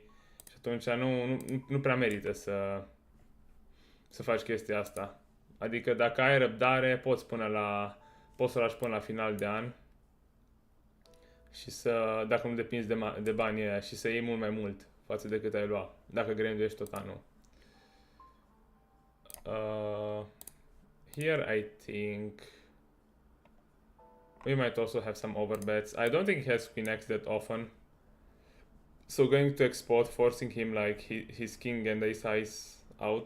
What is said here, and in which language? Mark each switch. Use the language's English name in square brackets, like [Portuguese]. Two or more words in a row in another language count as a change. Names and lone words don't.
[Romanian] Și atunci nu prea merită să faci chestia asta. Adică dacă ai răbdare, poți să lași până la final de an. Și dacă nu depinzi de banii aia, și să iei mult mai mult față de cât ai luat, dacă granduiești tot anul. [English] Here I think we might also have some overbets. I don't think he has queen x that often, so going to export, forcing him like his king and ace out.